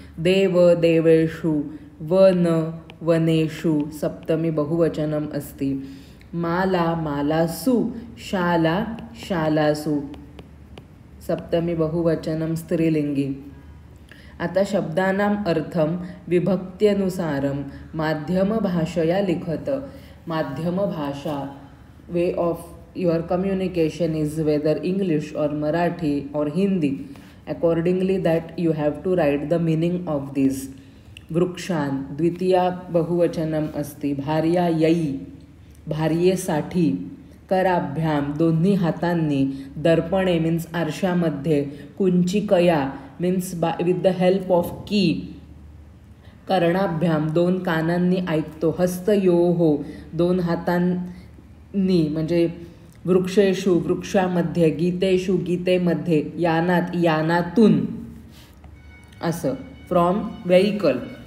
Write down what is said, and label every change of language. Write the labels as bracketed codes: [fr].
[sa] देव देवेषु, वन वनेषु, सप्तमी बहुवचनम् अस्ति। माला मालासु, शाला शालासु, सप्तमी बहुवचनं स्त्रीलिंगी। आता शब्दानाम् अर्थं विभक्त्यनुसारं माध्यमभाषया लिखत। [en] माध्यमभाषा, way of your communication is whether English or Marathi or Hindi. Accordingly that you have to write the meaning of this. [sa] वृक्षान, द्वितीया बहुवचनम अस्ति। भार्या यई, [mr] भार्येसाठी। [sa] कराभ्याम, [mr] दोन्ही हातांनी। [sa] दर्पणे [en] means [mr] आरशामध्ये। [sa] कुंचिकया [en] Means with the help of key. [sa] कर्णाभ्याम, [mr] दोन कानांनी ऐकतो। [sa] हस्तयोः, [mr] दोन हातांनी म्हणजे [sa] वृक्षेषु, [mr] वृक्षामध्ये। [sa] गीतेषु, [mr] गीतेमध्ये। [sa] यानात, [mr] यानातून, असं [en] From vehicle.